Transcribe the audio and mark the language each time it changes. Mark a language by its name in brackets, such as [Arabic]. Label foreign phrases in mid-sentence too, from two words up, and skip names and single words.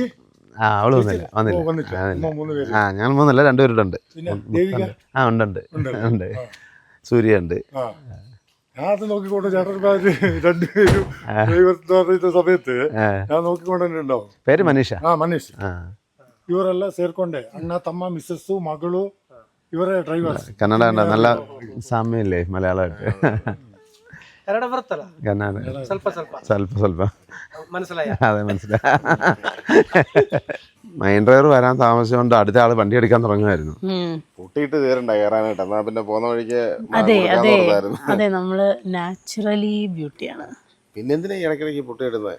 [Malayalam] അവള് വന്നില്ല. ഞാൻ മൂന്നല്ല, രണ്ടുപേരുണ്ട്. ഉണ്ട്. സൂര്യ ഉണ്ട്. ഞാൻ അത് നോക്കിക്കൊണ്ട് ചേട്ടന്മാര് രണ്ടുപേരും സമയത്ത് ഞാൻ നോക്കിക്കൊണ്ട് തന്നെ ഉണ്ടാവും. പേര് മനീഷ. മനീഷ്. [Kannada] ಇವರೆಲ್ಲ ಸೇರ್ಕೊಂಡೆ, ಅಣ್ಣ ತಮ್ಮ ಮಿಸ್ಸಸ್ಸು ಮಗಳು ಇವರೇ ಡ್ರೈವರ್ಸ್. [Malayalam] ಕನ್ನಡ നല്ല സാമ്യല്ലേ മലയാളമായിട്ട്? [Kannada] ಕನ್ನಡ ಬರುತ್ತಲ್ಲ, ಕನ್ನಡ ಸ್ವಲ್ಪ [Malayalam] മനസ്സിലായി. അതെ, മനസ്സിലായി. [English] main driver [Malayalam] വരാൻ താമസിച്ചുകൊണ്ട് അടുത്ത ആള് വണ്ടി എടുക്കാൻ തുടങ്ങുമായിരുന്നു. കൂട്ടിയിട്ട് തീരണ്ട കയറാനായിട്ട്. എന്നാ പിന്നെ പോകുന്ന വഴിക്ക് അതെ, നമ്മള് [English] naturally beauty. [Malayalam] പിന്നെന്തിനാ ഇടയ്ക്കിടയ്ക്ക് പൊട്ടിയിടുന്നത്?